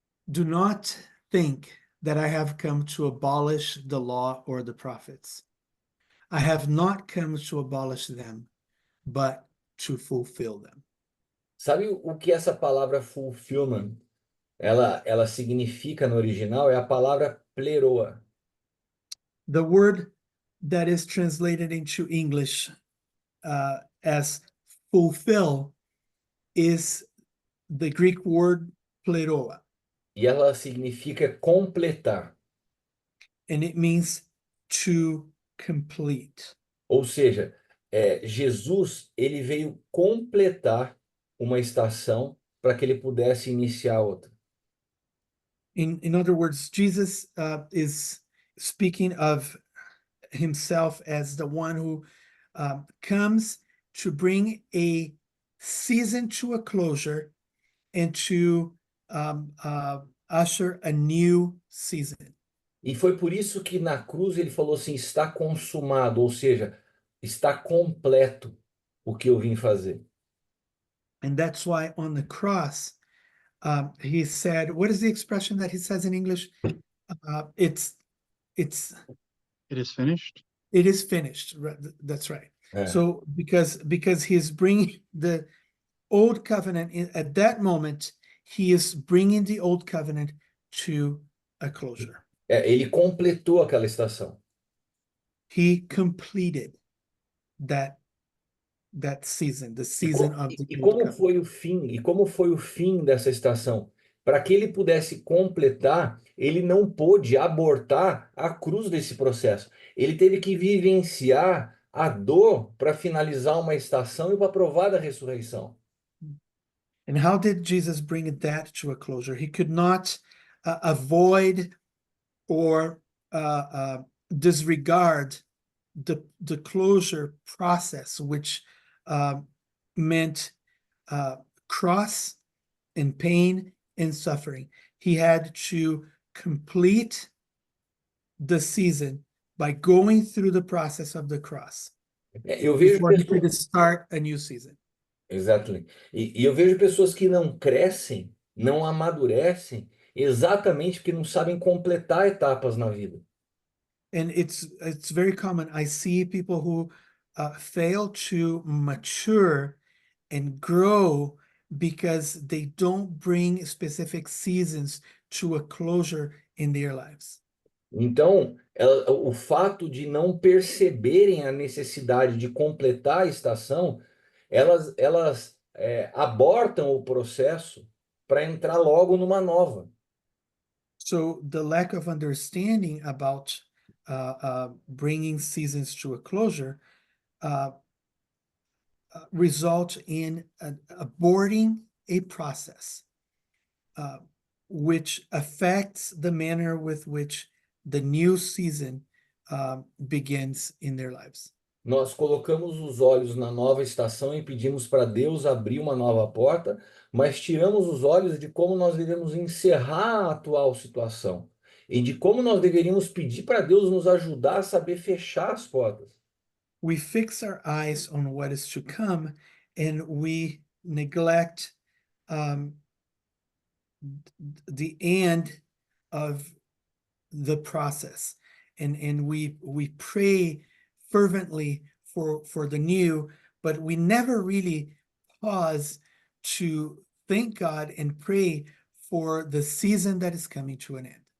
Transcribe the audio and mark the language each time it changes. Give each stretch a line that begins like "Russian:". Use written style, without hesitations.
English: Do not think that I have come to abolish the law or the prophets. I have not come to abolish them, but to fulfill them.
Portuguese: Sabe o que essa palavra fulfillment, ela significa no original? É a palavra pleroa.
English: The word that is translated into English as fulfill is the Greek word pleroa,
Portuguese: E ela significa completar.
English: and it means to complete.
Portuguese: Ou seja, Jesus, ele veio completar uma estação para que ele pudesse iniciar outra.
English: In other words, Jesus is speaking of himself as the one who comes to bring a season to a closure and to usher a new season.
Portuguese: E foi por isso que na cruz ele falou assim: está consumado, ou seja, está completo o que eu vim fazer.
English: And that's why on the cross, he said, what is the expression that he says in English? It's It is finished. it is finished. That's right.
Portuguese: É.
English: So because he's bringing the old covenant at that moment, he is bringing the old covenant to a closure.
Portuguese: Ele completou aquela estação.
English: He completed that season, the season of the
Portuguese: E
English: old
Portuguese: como
English: covenant.
Portuguese: foi o fim? E como foi o fim dessa estação? Para que ele pudesse completar, ele não pôde abortar a cruz desse processo. Ele teve que vivenciar a dor para finalizar uma estação e para provar da ressurreição.
English: And how did Jesus bring that to a closure? He could not avoid or disregard the closure process, which meant cross and pain and suffering. He had to complete the season by going through the process of the cross
Portuguese: Eu vejo
English: before he
Portuguese: pessoas,
English: could start a new season.
Portuguese: exatamente. E eu vejo pessoas que não crescem, não amadurecem, exatamente porque não sabem completar etapas na vida.
English: And it's very common. I see people who fail to mature and grow because they don't bring specific seasons to a closure in their lives.
Portuguese: Então, o fato de não perceberem a necessidade de completar a estação, elas abortam o processo para entrar logo numa nova.
English: So the lack of understanding about bringing seasons to a closure result in aborting a process, which affects the manner with which the new season begins in their lives.
Portuguese: Nós colocamos os olhos na nova estação e pedimos para Deus abrir uma nova porta, mas tiramos os olhos de como nós devemos encerrar a atual situação e de como nós deveríamos pedir para Deus nos ajudar a saber fechar as portas.
English: We fix our eyes on what is to come, and we neglect the end of the process, and we pray fervently for the new, but we never really pause to thank God and pray for the season that is coming to an end.